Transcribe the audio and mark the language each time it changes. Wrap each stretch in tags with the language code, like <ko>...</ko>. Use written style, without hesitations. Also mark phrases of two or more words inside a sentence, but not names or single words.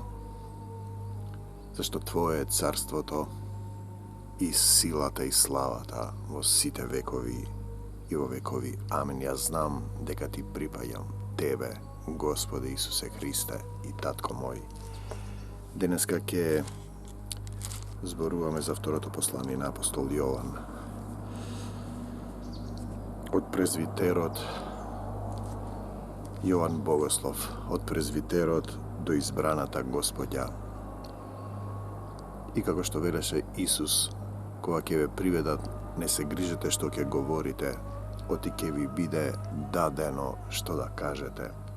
<mk>Зашто твоје је царство то и силата и славата во сите векови и во векови. Amen. Ја знам дека ти припајам тебе, Господе Исусе Христе и татко мој. Deneska ke zboruvаме за второто послание на апостол Јован. Од презвитерот Јован Богослов, од презвитерот до избраната Господја. И како што велеше Исус, кога ќе ве приведат, не се грижете што ќе говорите, оти ќе ви биде дадено што да кажете.</mk>